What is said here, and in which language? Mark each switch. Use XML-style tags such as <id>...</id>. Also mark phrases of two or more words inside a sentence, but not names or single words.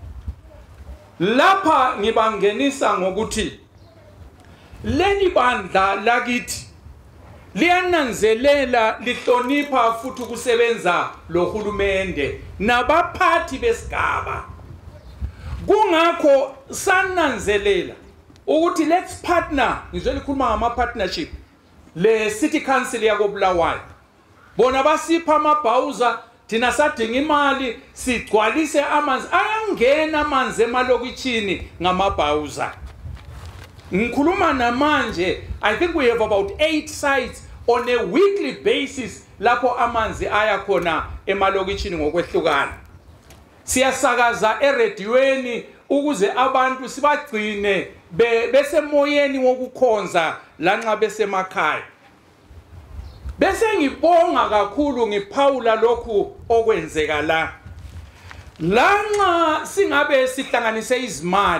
<nd>lapha ngibangenisa ngokuthi leli bandla lakithi liyananzelela lihlonipha futhi ukusebenza lohulumende nabaphathi besigaba kungakho sananzelela ukuthi</nd> <en>let's partner</en> <nd>ngizwe likhuluma ngama-partnership le</nd> <en>city council</en> <nd>yakobulawayo bona basipha amabhawuza thina sadinga imali sigcwalise amanzi ayangena amanzi emalokitshini ngamabhawuza ngikhuluma namanje</nd> <en>I think we have about 8 sites on a weekly basis</en> <nd>lapho amanzi aya khona emalokitshini ngokwehlukana siyasakaza erediyweni ukuze abantu sibagcine besemoyeni wokukhonza lanxa besemakhaya bese ngibonga kakhulu ngiphawula lokhu okwenzeka la lanxa singabe sihlanganise izimali</nd>